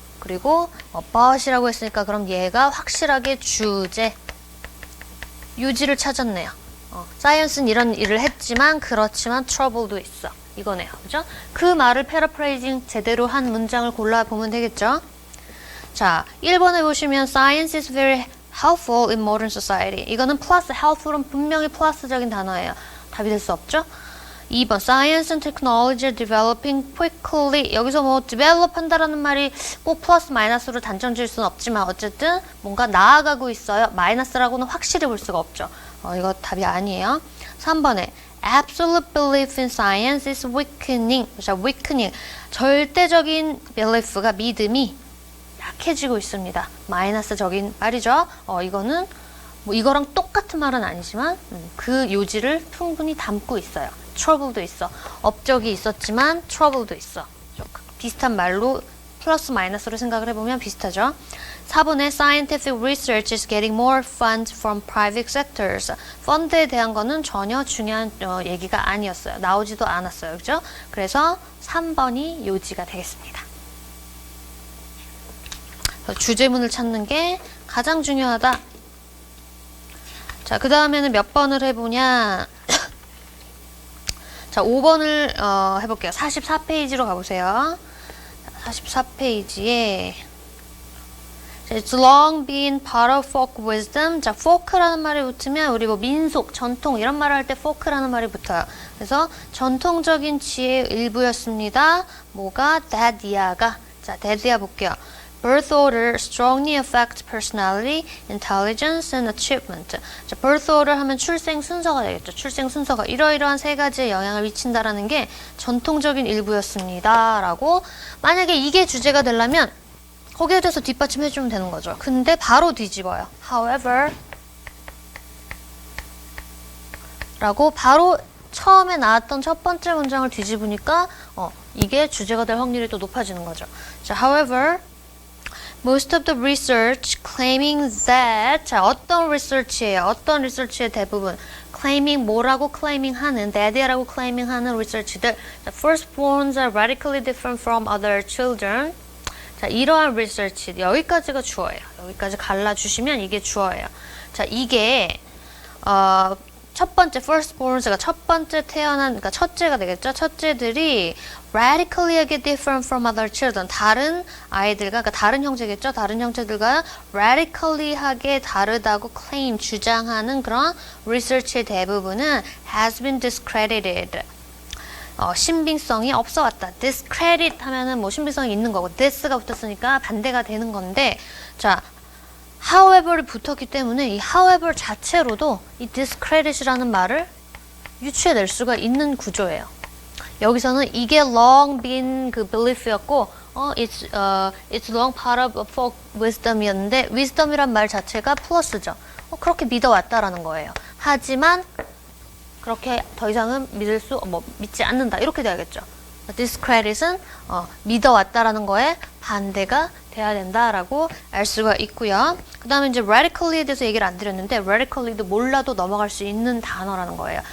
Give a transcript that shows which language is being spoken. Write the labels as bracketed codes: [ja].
[ko] 그리고 but이라고 했으니까 그럼 얘가 확실하게 주제, 유지를 찾았네요. 사이언스는 이런 일을 했지만 그렇지만 trouble도 있어. 이거네요. 그죠? 그 말을 paraphrasing 제대로 한 문장을 골라보면 되겠죠? 자, 1번에 보시면 [en] Science is very helpful in modern society. [ko] 이거는 플러스, helpful은 분명히 플러스적인 단어예요. 답이 될 수 없죠? [en] 2번 Science and technology are developing quickly. [ko] 여기서 뭐 develop 한다라는 말이 꼭 플러스 마이너스로 단정 지을 수는 없지만 어쨌든 뭔가 나아가고 있어요. 마이너스라고는 확실히 볼 수가 없죠. 이거 답이 아니에요. [en] 3번에 Absolute belief in science is weakening. 자, weakening. [ko] 절대적인 belief가 믿음이 약해지고 있습니다. 마이너스적인 말이죠. 이거는 뭐 이거랑 똑같은 말은 아니지만 그 요지를 충분히 담고 있어요. trouble도 있어. 업적이 있었지만 trouble도 있어. 비슷한 말로 플러스 마이너스로 생각을 해보면 비슷하죠. 4번에 [en] scientific research is getting more funds from private sectors. [ko] 펀드에 대한 거는 전혀 중요한 얘기가 아니었어요. 나오지도 않았어요. 그죠? 그래서 3번이 요지가 되겠습니다. 주제문을 찾는 게 가장 중요하다. 자, 그 다음에는 몇 번을 해보냐. 자, 5번을 해볼게요. 44페이지로 가보세요. 44페이지에 [en] It's long been part of folk wisdom. [ko] 자, folk라는 말이 붙으면 우리 뭐 민속, 전통 이런 말을 할 때 folk라는 말이 붙어요. 그래서 전통적인 지혜의 일부였습니다. 뭐가? Dad야가. 자, Dad야 볼게요. [en] Birth order strongly affect personality, intelligence, and achievement. [ko] 자, birth order 하면 출생 순서가 되겠죠. 출생 순서가 이러이러한 세 가지의 영향을 미친다라는 게 전통적인 일부였습니다. 라고 만약에 이게 주제가 되려면 거기에 대해서 뒷받침해주면 되는 거죠. 근데 바로 뒤집어요. However 라고 바로 처음에 나왔던 첫 번째 문장을 뒤집으니까 이게 주제가 될 확률이 또 높아지는 거죠. [en] 자, however most of the research claiming that 자, [ko] 어떤 research예요? 어떤 research의 대부분 claiming 뭐라고 claiming 하는 that이라고 claiming 하는 research들 자, [en] firstborns are radically different from other children [ko] 자, 이러한 research 여기까지가 주어예요. 여기까지 갈라주시면 이게 주어예요. 자, 이게 첫 번째 firstborns가 첫 번째 태어난 그러니까 첫째가 되겠죠. 첫째들이 radically different from other children 다른 아이들과 그러니까 다른 형제겠죠. 다른 형제들과 radically하게 다르다고 claim 주장하는 그런 research의 대부분은 has been discredited. 신빙성이 없어 왔다. discredit 하면은 뭐 신빙성이 있는 거고 this가 붙었으니까 반대가 되는 건데 자, however이 붙었기 때문에 이 however 자체로도 이 discredit이라는 말을 유추해낼 수가 있는 구조예요. 여기서는 이게 long been 그 belief였고 [en] it's long part of folk wisdom [ko] 이었는데 wisdom이란 말 자체가 플러스죠. 그렇게 믿어왔다라는 거예요. 하지만 그렇게 더 이상은 믿지 않는다. 이렇게 돼야겠죠. discredit은 믿어왔다라는 거에 반대가 돼야 된다라고 알 수가 있고요. 그 다음에 이제 radically에 대해서 얘기를 안 드렸는데 radically도 몰라도 넘어갈 수 있는 단어라는 거예요.